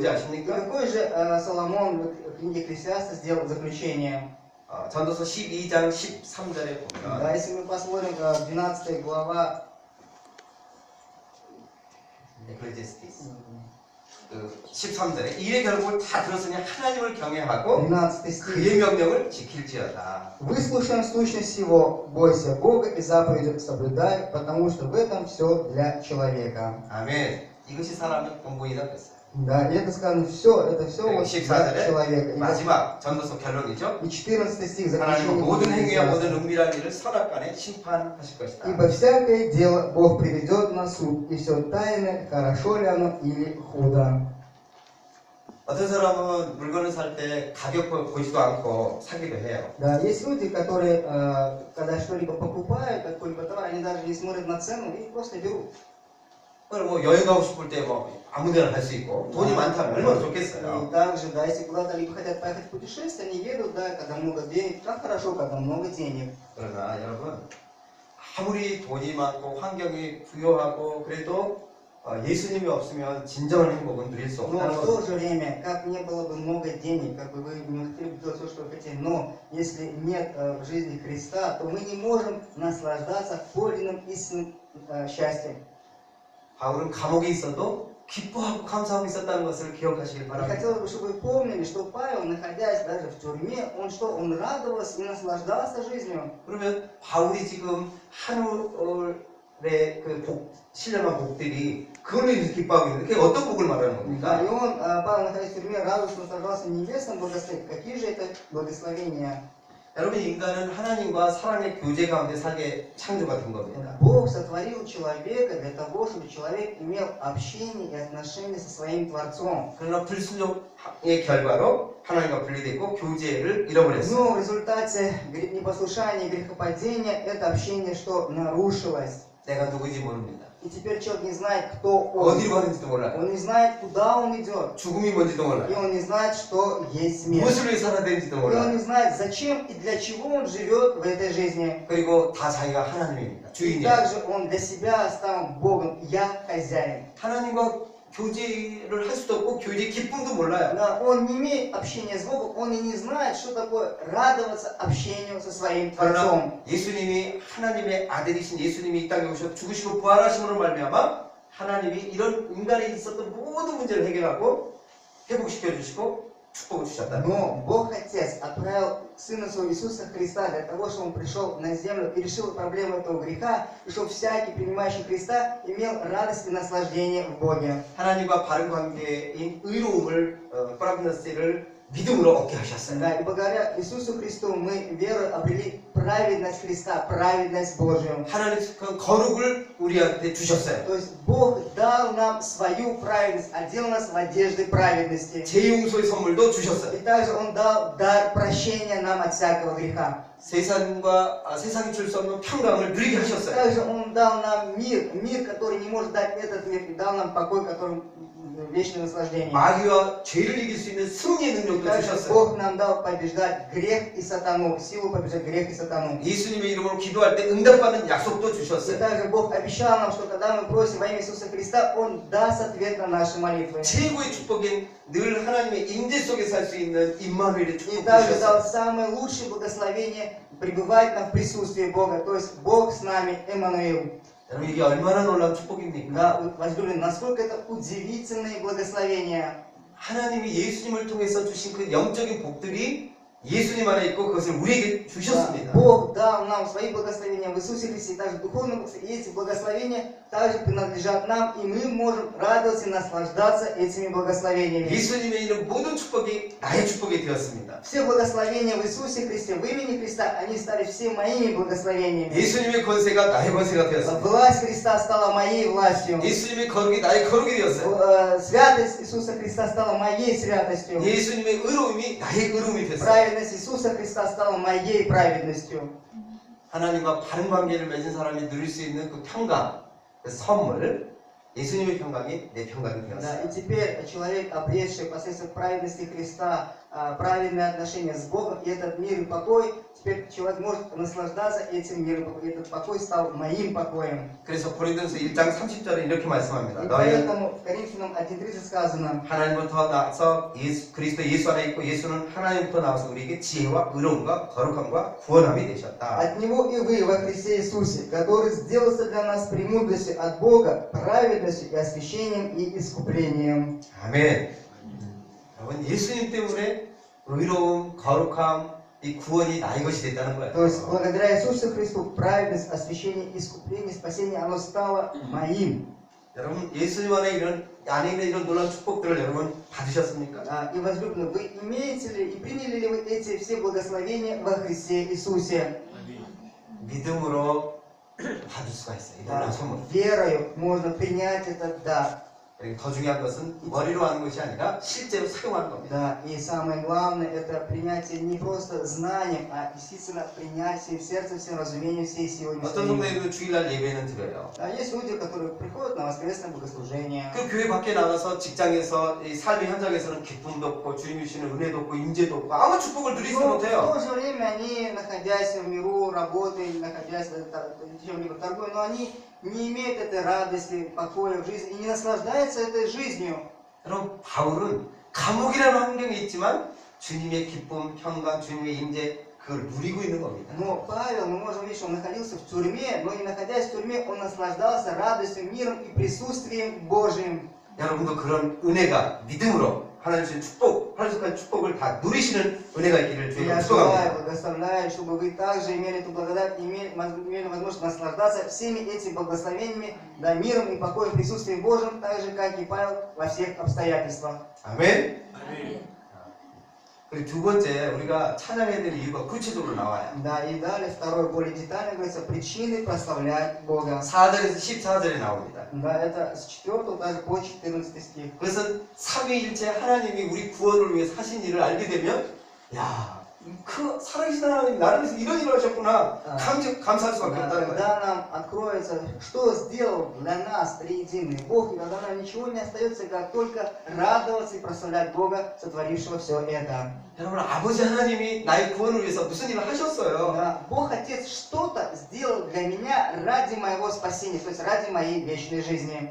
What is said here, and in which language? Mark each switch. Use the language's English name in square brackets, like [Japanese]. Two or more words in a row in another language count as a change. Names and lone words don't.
[Russian] И [Korean] 아십니까? [Russian] какой же Соломон в книге Экклесиаста сделал заключение? [Korean] 전도서 12장 13절에 보면 [Russian] Да, если мы посмотрим 12 глава, [Korean] 에클레시아스티스 그 13절에 이의 결국을 다 들었으니 하나님을 경외하고 [Russian] 13 стих. [Korean] 그의 명령을 지킬지어다. [Russian] Выслушаем сущность всего, бойся Бога и заповеди соблюдай, потому что в этом все для человека. [Korean] 아멘. 이것이 사람의 본분이다 그랬어요. [Russian] Да, и это сказано это все вот для [Korean] 14절에 [Russian] человека. [Korean] 마지막 전도서 결론이죠. [Russian] И 14 стих [Korean] 하나님은 모든 행위와 모든 [Russian] заключение. [Korean] 은밀한 일을 선악간에 심판하실 것이다. [Russian] Ибо всякое дело Бог приведет на суд, и все тайное, хорошо ли оно или худо. [Korean] 어떤 사람은 물건을 살 때 가격 보지도 않고 사기도 해요. [Russian] Да, есть люди, которые, когда что-либо покупают, какой-либо товар, они даже не смотрят на цену и просто берут. [Korean] 뭐 여행 가고 싶을 때 뭐 아무데나 갈 수 있고 돈이 많다면 얼마나 [Russian] И [Korean] 좋겠어요. [Russian] также, да, если куда-то либо хотят поехать в путешествие, они едут, да, когда много денег, как хорошо, когда много денег. [Korean] 그러나 여러분 아무리 돈이 많고 환경이 부유하고 그래도 예수님이 없으면 진정한 행복은 누릴 수 [Russian] Но [Korean] 없다는 [Russian] в то [Korean] 거죠. [Russian] же время, как не было бы много денег, как бы вы не хотели бы делать все, что вы хотели, но если нет в жизни Христа, то мы не можем наслаждаться подлинным истинным счастьем. [Korean] 바울은 감옥에 있어도 기뻐하고 감사하고 있었다는 것을 기억하시길 [Russian] И [Korean] 바랍니다. [Russian] хотелось бы, чтобы вы помнили, что Павел, находясь даже в тюрьме, он радовался и наслаждался жизнью. [Korean] 그러면 바울이 지금 하늘의 신령한 복들이 그걸로 인해서 기뻐하고 있는데 그게 어떤 복을 말하는 [Russian] Да, [Korean] 겁니까? [Russian] и Павел, находясь в тюрьме, радовался, наслаждался небесным благословением. Какие же это благословения? [Korean] 여러분 인간은 하나님과 사랑의 교제 가운데 살게 창조가 된 겁니다. [Russian] Бог сотворил человека для того, чтобы человек имел общение и отношения со своим Творцом. [Korean] 그러나 불순종의 결과로 하나님과 분리됐고 교제를 잃어버렸어요. [Russian] Но в результате непослушания и грехопадения это общение что нарушилось. [Korean] 내가 누구인지 모릅니다. [Russian] И теперь человек не знает, кто он. [Korean] 어디로 가는지도 몰라요. [Russian] Он не знает, куда он идет. [Korean] 죽음이 뭔지도 [Russian] И [Korean] 몰라요. [Russian] он не знает, что есть смерть. [Korean] 무엇을 위해 살아야 되는지도 [Russian] И он [Korean] 몰라요. [Russian] не знает, зачем и для чего он живет в этой жизни. [Korean] 그리고 다 자기가 하나님입니다. [Russian] И [Korean] 주인이에요. [Russian] также он для себя стал Богом. Я хозяин. [Korean] 하나님과 교제를 할 수도 없고 교제 기쁨도 몰라요. [Russian] Да, он не имеет общения с Богом, он и не знает, что такое радоваться общению со своим Творцом. [Korean] 그러나 예수님이 하나님의 아들이신 예수님이 이 땅에 오셔 죽으시고 부활하심으로 말미암아 하나님이 이런 인간에 있었던 모든 문제를 해결하고 회복시켜 주시고 축복을 주셨다. [Russian] Но Бог Отец отправил Сына Своего Иисуса Христа для того, чтобы Он пришел на землю и решил проблему этого греха, и чтобы всякий, принимающий Христа, имел радость и наслаждение в Боге. [Korean] 하나님과 바른 관계인 의로움을 프라비너스를 믿음으로 얻게 하셨어요. [Russian] Да, и благодаря Иисусу Христу мы верой обрели праведность Христа, праведность Божию. [Korean] 하나님 그 거룩을 우리한테 주셨어요. [Russian] То есть Бог дал нам свою праведность, одел нас в одежды праведности. [Korean] 재용서의 선물도 주셨어요. [Russian] И также Он дал дар прощения нам от всякого греха. [Korean] 세상이 줄 수 없는 평강을 누리게 하셨어요. [Russian] Также Он дал нам мир, который не может дать этот мир, и дал нам покой, который вечное наслаждение. [Korean] 마귀와 죄를 이길 수 있는 승리의 능력도 [Russian] Также [Korean] 주셨어요. [Russian] Бог нам дал побеждать грех и сатану, силу побеждать грех и сатану. [Korean] 예수님의 이름으로 기도할 때 응답받는 약속도 [Russian] И [Korean] 주셨어요. [Russian] также Бог обещал нам, что когда мы просим во имя Иисуса Христа, Он даст ответ на наши молитвы. [Korean] 최고의 축복인 늘 하나님의 임재 속에 살 수 있는 임마누엘의 [Russian] И [Korean] 축복 [Russian] также дал [Korean] 주셨어요. [Russian] самое лучшее благословение пребывать нам в присутствии Бога, то есть Бог с нами, Эммануил. [Korean] 여러분 이게 얼마나 놀라운 축복입니까? [Russian] Да, возлюбленные, насколько это удивительные благословения. [Korean] 하나님이 예수님을 통해서 주신 그 영적인 복들이 예수님 안에 있고 그것을 우리에게 [Russian] Да, [Korean] 주셨습니다. [Russian] Бог дал нам свои благословения в Иисусе Христе, также духовные благословения. И эти благословения также принадлежат нам, и мы можем радоваться и наслаждаться этими благословениями. [Korean] 예수님의 이름 모든 축복이 나의 축복이 되었습니다. [Russian] Все благословения в Иисусе Христе, в имени Христа, они стали все моими благословениями. [Korean] 예수님의 권세가 나의 권세가 되었습니다. [Russian] Власть Христа стала моей властью. [Korean] 예수님의 거룩이 나의 거룩이 되었어요. [Russian] Святость Иисуса Христа стала моей святостью. [Korean] 예수님의 의로움이 나의 의로움이 됐어요. [Russian] Праведность Иисуса Христа стала моей праведностью. [Korean] 하나님과 바른 관계를 맺은 사람이 누릴 수 있는 그 평강, 그 선물, 예수님의 평강이 내 평강이 [Russian] Да, [Korean] 되었어요. [Russian] и теперь человек, обретший посредством праведности Христа праведные отношения с Богом, и этот мир и покой, теперь человек может наслаждаться этим миром, и этот покой стал моим покоем. [Korean] 그래서 고린도서 1장 30절에 이렇게 말씀합니다. [Russian] И [Korean] 너희는 [Russian] поэтому в Коринфянам 1:30 сказано: [Korean] 하나님부터 나서 그리스도 예수 안에 있고 예수는 하나님부터 나와서 우리에게 지혜와 의로움과 거룩함과 구원함이 되셨다. [Russian] от Него и вы во Христе Иисусе, который сделался для нас премудростью от Бога, праведностью и освящением и искуплением. [Korean] 아멘. 여러분 예수님 때문에 의로움, 거룩함, 이 구원이 나의 것이 됐다는 거예요. [Russian] То есть благодаря Иисусу Христу праведность, освящение, искупление, спасение, оно стало моим. [Korean] 여러분 예수님 안에 있는 이런 놀라운 축복들을 여러분 받으셨습니까? [Russian] И возлюбленные, вы имеете ли и приняли ли вы эти все благословения во Христе Иисусе? [Korean] 믿음으로 받을 수가 있어요. 이 놀라운 선물. [Russian] Верою можно принять этот дар. [Korean] 그리고 더 중요한 것은 머리로 하는 것이 아니라 실제로 사용하는 겁니다. [Russian] Да, и самое главное, это принятие не просто знанием, а действительно принятие в сердце, всем разумением всей силы [Korean] 어떤 [Russian] мышления. [Korean] 동네에도 주일날 예배는 드려요. [Russian] Есть люди, которые приходят на воскресное богослужение. [Korean] 그 교회 밖에 나가서 직장에서 이 삶의 현장에서는 기쁨도 없고 주님이 주시는 은혜도 없고 임재도 없고 아무 축복을 누리지 [Russian] Но в [Korean] 못해요. [Russian] то же время они, находясь в миру, работая, находясь чем-либо торгуя, но они не имеют этой радости, покоя в жизни и не наслаждаются этой жизнью. [Korean] 그럼 바울은 감옥이라는 환경에 있지만 주님의 기쁨, 평강, 주님의 임재 그걸 누리고 있는 겁니다. [Russian] Но Павел, мы можем видеть, что он находился в тюрьме, но и находясь в тюрьме, он наслаждался радостью, миром и присутствием Божьим. [Korean] 여러분도 그런 은혜가 믿음으로 하나님 주신 축복, 하나님의 축복을 다 누리시는 은혜가 있기를 주님으로 [Russian] Я желаю, [Korean] 축복합니다. [Russian] благословляю, чтобы вы также имели эту благодать, имели возможность наслаждаться всеми этими благословениями, да, миром и покоем, присутствием Божьим, так же, как и Павел во всех обстоятельствах. [Korean] 아멘. 그리고 두 번째 우리가 찬양해야 될 이유가 구체적으로 나와요. [Russian] Да, и далее второе, более детально говорится, причины прославлять Бога. [Korean] 4절에서 14절에 나옵니다. [Russian] Да, это с 4 даже по 14 стих. [Korean] 그것은 삼위일체 하나님이 우리 구원을 위해 하신 일을 알게 되면 야 그 살아계신 하나님 나를 위해서 이런 일을 하셨구나. 감사할 수밖에 없다는 거예요. [Russian] Когда нам откроется, что сделал для нас триединый Бог, и тогда нам ничего не остается, как только радоваться и прославлять Бога, сотворившего все это. [Korean] 여러분 아버지 하나님이 나의 구원을 위해서 무슨 일을 하셨어요? [Russian] Да, Бог Отец что-то сделал для меня ради моего спасения, то есть ради моей вечной жизни.